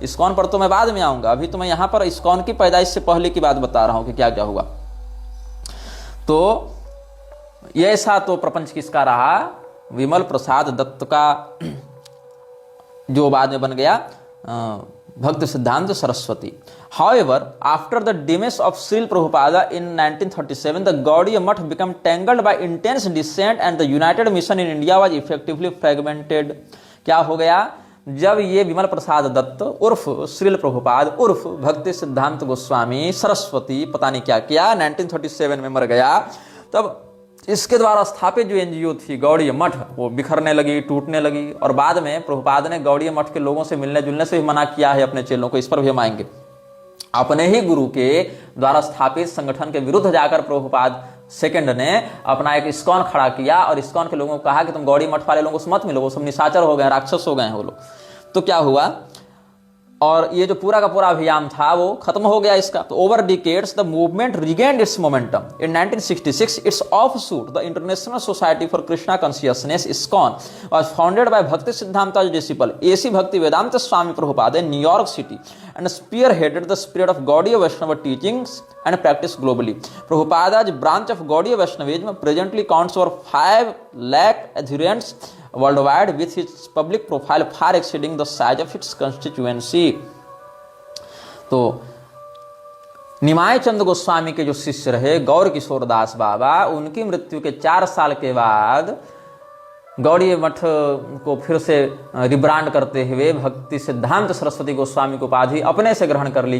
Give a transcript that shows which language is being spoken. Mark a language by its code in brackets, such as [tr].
[hi] ISKCON पर तो मैं बाद में आऊंगा, अभी तो मैं यहां पर इस्कॉन की पैदाइश से पहले की बात बता रहा हूं कि क्या क्या हुआ। तो ये ऐसा तो प्रपंच किसका रहा, विमल प्रसाद दत्त का, जो बाद में बन गया भक्ति सिद्धांत Saraswati. [en] However, after the demise of Srila Prabhupada in 1937, the Gaudiya Math became tangled by intense dissent and the United Mission in India was effectively fragmented. [hi] क्या हो गया, जब ये विमल प्रसाद दत्त उर्फ श्रील प्रभुपाद उर्फ भक्ति सिद्धांत गोस्वामी सरस्वती पता नहीं क्या किया 1937 में मर गया, तब इसके द्वारा स्थापित जो एनजीओ थी गौड़ीय मठ वो बिखरने लगी, टूटने लगी। और बाद में प्रभुपाद ने गौड़ीय मठ के लोगों से मिलने जुलने से भी मना किया है अपने चेलों को, इस पर भी हम आएंगे। अपने ही गुरु के द्वारा स्थापित संगठन के विरुद्ध जाकर प्रभुपाद सेकंड ने अपना एक इस्कॉन खड़ा किया और इस्कॉन के लोगों को कहा कि तुम गौड़ी मठ वाले लोगों से मत मिलो, वो सब निशाचर हो गए, राक्षस हो गए हैं वो लोग। तो क्या हुआ, और ये जो पूरा का पूरा अभियान था वो खत्म हो गया इसका। [en] तो over decades the movement regained its momentum. In 1966 its offshoot the International Society for Krishna Consciousness ISKCON was founded by Bhakti Siddhanta disciple A C Bhakti Vedanta Swami Prabhupada in New York City and spearheaded the spirit of Gaudiya Vaishnava teachings and practice globally. Prabhupada's branch of Gaudiya Vaishnavism presently counts over 5 lakh adherents worldwide, with its public profile far exceeding the size of its constituency. [hi] तो निमाय चंद गोस्वामी के जो शिष्य रहे गौर किशोर दास बाबा, उनकी मृत्यु के 4 साल के बाद गौड़ीय मठ को फिर से रिब्रांड करते हुए भक्ति सिद्धांत सरस्वती गोस्वामी की उपाधि अपने से ग्रहण कर ली।